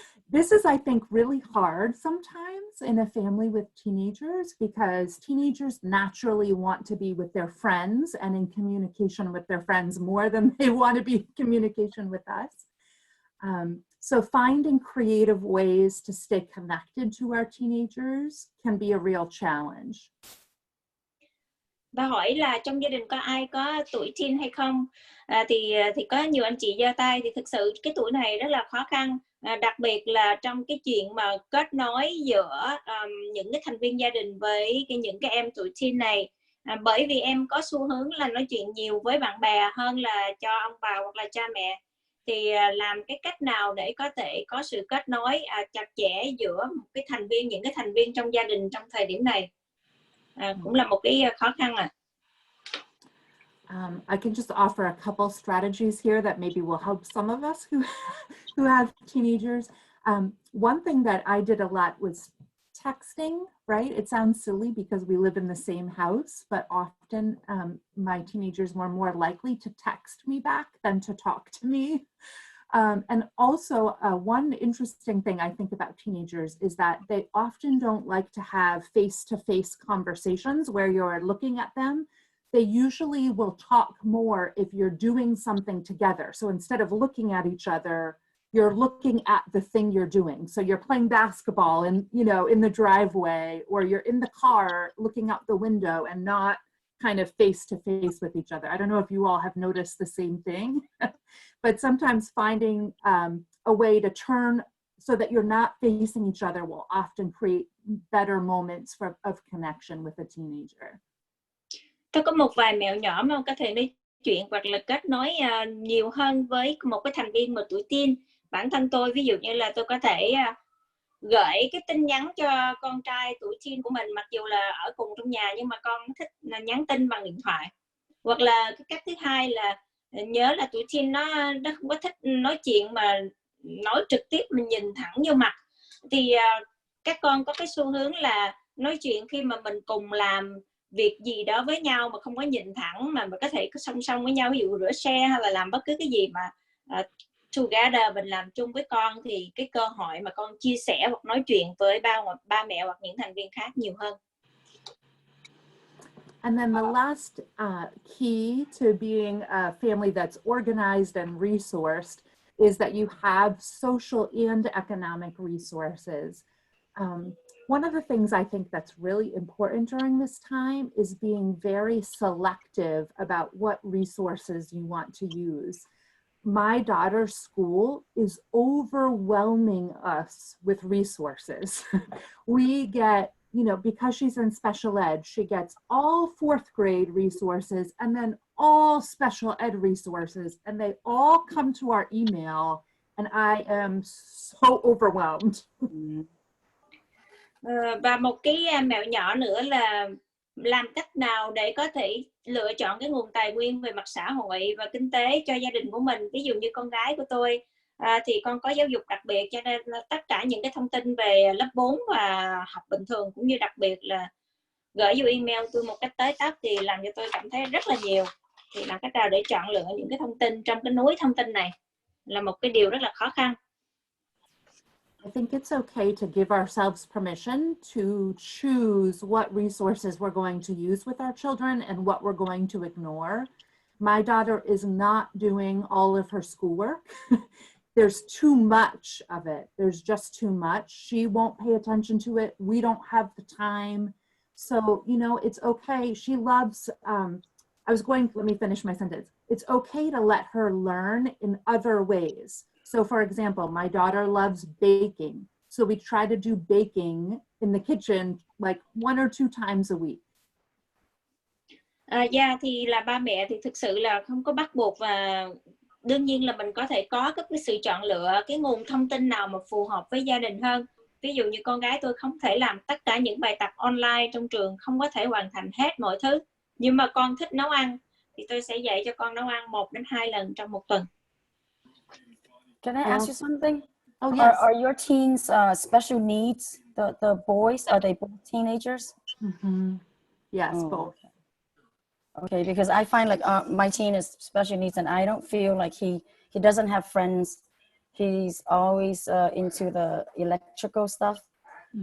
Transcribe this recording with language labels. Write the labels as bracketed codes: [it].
[en] This is, I think, really hard sometimes in a family with teenagers, because teenagers naturally want to be with their friends and in communication with their friends more than they want to be in communication with us. So finding creative ways to stay connected to our teenagers can be a real challenge. [vi] Và hỏi là trong gia đình có ai có tuổi teen hay không? Thì có nhiều anh chị giơ tay, thì thực sự cái tuổi này rất là khó khăn, đặc biệt là trong cái chuyện mà kết nối giữa những cái thành viên gia đình với những cái em tuổi teen này, bởi vì em có xu hướng là nói chuyện nhiều với bạn bè hơn là cho ông bà hoặc là cha mẹ. Thì làm cái cách nào để có thể có sự kết nối chặt chẽ giữa những cái thành viên trong gia đình trong thời điểm này, cũng là một cái khó khăn. [en] I can just offer a couple strategies here that maybe will help some of us who have teenagers. One thing that I did a lot was texting, right? It sounds silly because we live in the same house, but often my teenagers were more likely to text me back than to talk to me. And also one interesting thing I think about teenagers is that they often don't like to have face-to-face conversations where you're looking at them. They usually will talk more if you're doing something together. So instead of looking at each other, you're looking at the thing you're doing. So you're playing basketball and, you know, in the driveway, or you're in the car looking out the window and not kind of face to face with each other. I don't know if you all have noticed the same thing, but sometimes finding a way to turn so that you're not facing each other will often create better moments of connection with a teenager. [vi] Tôi có một vài mẹo nhỏ mà ông có thể nói chuyện hoặc là kết nối nhiều hơn với một cái thành viên mà tuổi teen. Bản thân tôi, ví dụ như là tôi có thể gửi cái tin nhắn cho con trai tuổi teen của mình, mặc dù là ở cùng trong nhà nhưng mà con thích là nhắn tin bằng điện thoại. Hoặc là cái cách thứ hai là nhớ là tuổi teen nó không có thích nói chuyện mà nói trực tiếp, mình nhìn thẳng vô mặt. Thì các con có cái xu hướng là nói chuyện khi mà mình cùng làm việc gì đó với nhau mà không có nhìn thẳng, mà mình có thể song song với nhau, ví dụ rửa xe hay là làm bất cứ cái gì mà together mình làm chung với con, thì cái cơ hội mà con chia sẻ hoặc nói chuyện với ba mẹ hoặc những thành viên khác nhiều hơn. [en] And then the last key to being a family that's organized and resourced is that you have social and economic resources. One of the things I think that's really important during this time is being very selective about what resources you want to use. My daughter's school is overwhelming us with resources. We get, you know, because she's in special ed, she gets all 4th grade resources and then all special ed resources, and they all come to our email, and I am so overwhelmed. [vi] Và một cái mẹo nhỏ nữa là làm cách nào để có thể lựa chọn cái nguồn tài nguyên về mặt xã hội và kinh tế cho gia đình của mình. Ví dụ như con gái của tôi thì con có giáo dục đặc biệt, cho nên là tất cả những cái thông tin về lớp 4 và học bình thường cũng như đặc biệt là gửi vô email tôi một cách tới tấp, thì làm cho tôi cảm thấy rất là nhiều. Thì làm cách nào để chọn lựa những cái thông tin trong cái núi thông tin này là một cái điều rất là khó khăn. [en] I think it's okay to give ourselves permission to choose what resources we're going to use with our children and what we're going to ignore. My daughter is not doing all of her schoolwork. There's too much of it. There's just too much. She won't pay attention to it. We don't have the time. So, you know, it's okay. She loves, let me finish my sentence. It's okay to let her learn in other ways. So for example, my daughter loves baking. So we try to do baking in the kitchen like 1 or 2 times a week. [vi] Thì là ba mẹ thì thực sự là không có bắt buộc, và đương nhiên là mình có thể có cái sự chọn lựa cái nguồn thông tin nào mà phù hợp với gia đình hơn. Ví dụ như con gái tôi không thể làm tất cả những bài tập online trong trường, không có thể hoàn thành hết mọi thứ. Nhưng mà con thích nấu ăn thì tôi sẽ dạy cho con nấu ăn 1 đến 2 lần trong một tuần. [en] Can I ask you something? Oh, yes. Are your teens special needs? The boys, are they both teenagers? Mm-hmm. Yes, both. Okay, because I find like my teen is special needs, and I don't feel like he doesn't have friends. He's always into the electrical stuff. Mm-hmm.